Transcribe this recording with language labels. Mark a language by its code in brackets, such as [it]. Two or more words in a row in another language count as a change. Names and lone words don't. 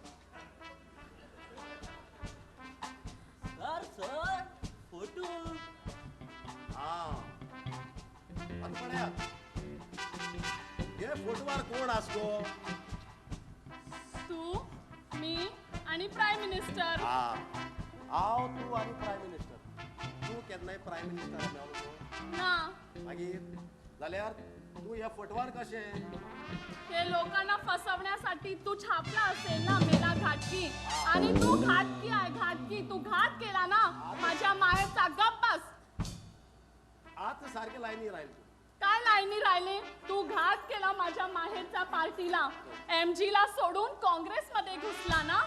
[en] sir sir photo. [mr] हा पड्या हे फोटोवर कोण असतो? तू, मी आणि [en] prime minister. [kok] हा हांव तू आणि [en] prime minister. [kok] तू केन्नाय [en] prime minister [kok] मेळलो ना. मागीर जाल्यार तू ह्या फोटोवर कशें? [mr] हे लोकांना फसवण्यासाठी तू छापला असेल ना मेला घाटकी. आणि तू घाटकी आहे, घाटकी. तू घात केला ना माझ्या माहेरचा. गप्प बस. आता सारखे लाईनी राहील तू. काय लाईनी राहिले? तू घात केला माझ्या माहेरच्या पार्टीला. MG ला सोडून काँग्रेसमध्ये घुसला ना.